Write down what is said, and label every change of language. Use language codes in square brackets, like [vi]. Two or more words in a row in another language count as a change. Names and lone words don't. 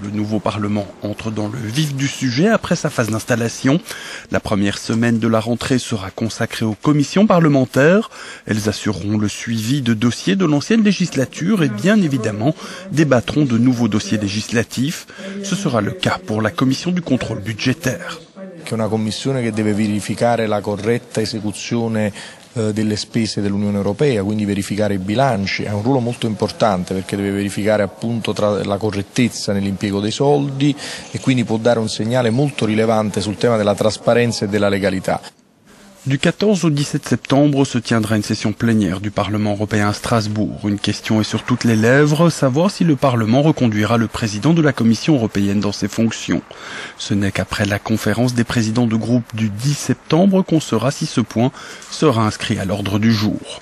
[fr] Le nouveau Parlement entre dans le vif du sujet après sa phase d'installation. La première semaine de la rentrée sera consacrée aux commissions parlementaires. Elles assureront le suivi de dossiers de l'ancienne législature et bien évidemment débattront de nouveaux dossiers législatifs. Ce sera le cas pour la commission du contrôle budgétaire. [it] Che è una commissione che deve verificare la corretta esecuzione delle spese dell'Unione Europea, quindi verificare i bilanci, ha un ruolo molto importante perché deve verificare appunto la correttezza nell'impiego dei soldi e quindi può dare un segnale molto rilevante sul tema della trasparenza e della legalità. [fr] Du 14 au 17 septembre se tiendra une session plénière du Parlement européen à Strasbourg. Une question est sur toutes les lèvres, savoir si le Parlement reconduira le président de la Commission européenne dans ses fonctions. Ce n'est qu'après la conférence des présidents de groupe du 10 septembre qu'on saura si ce point sera inscrit à l'ordre du jour.